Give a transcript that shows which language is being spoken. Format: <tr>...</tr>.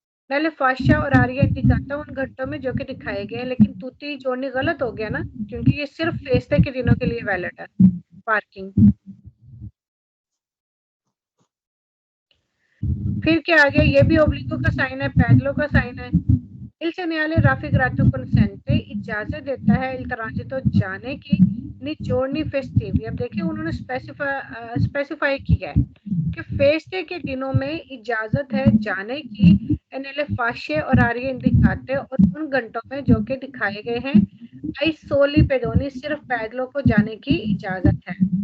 <hi>पहले फाशा और आरिया दिखाता उन घंटों में जो कि दिखाए गए हैं, लेकिन तुत्ती ई जोड़नी गलत हो गया ना, क्योंकि ये सिर्फ फेस्टे के दिनों के लिए वैलिड है पार्किंग। फिर क्या आ गया, ये भी ओब्लिगो का साइन है, पैडलो का साइन है।</hi> <it>il segnale raffigurato consente,</it> <hi>इजाजत देता है</hi> <it>il transito</it> <hi>जाने की नि</hi> <it>giorni festivi।</it> <hi>अब देखिए उन्होंने स्पेसिफाई किया है कि फेस्टे के दिनों में इजाजत है जाने की</hi> <it>nelle fasce orarie indicate,</it> <hi>और उन घंटों में जो कि दिखाए गए हैं</hi> <it>ai soli pedoni,</it> <hi>सिर्फ पैदलों को जाने की इजाजत है।</hi>